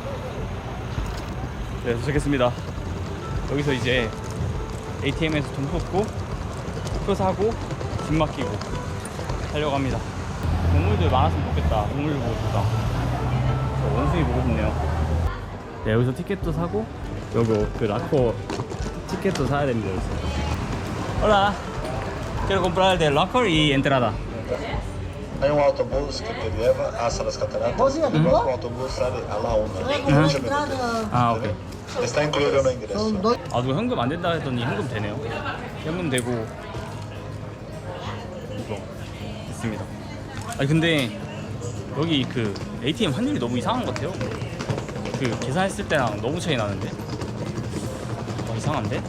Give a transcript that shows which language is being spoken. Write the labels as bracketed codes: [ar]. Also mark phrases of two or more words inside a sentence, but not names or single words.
[ko] 네, 도착했습니다. 여기서 이제 ATM에서 돈 뽑고 표 사고 짐 맡기고 하려고 합니다. 동물들 많았으면 좋겠다. 동물들 보고 싶다. 저 원숭이 보고 싶네요. 네, 여기서 티켓도 사고 요거 그 라커 티켓도 사야 됩니다. 여기서. [es] Hola, quiero comprar el de locker y entrada. Hay un autobús que te lleva hasta las cataratas. El próximo autobús sale a la 1. [ko] 아, 오케이. [es] Está incluido en el ingreso. [ko] 아, 누가 현금 안 된다 했더니 현금 되네요. 현금 되고 이거 됐습니다. 아니 근데 여기 그 ATM 환율이 너무 이상한 것 같아요. 그 계산했을 때랑 너무 차이 나는데. 이상한데?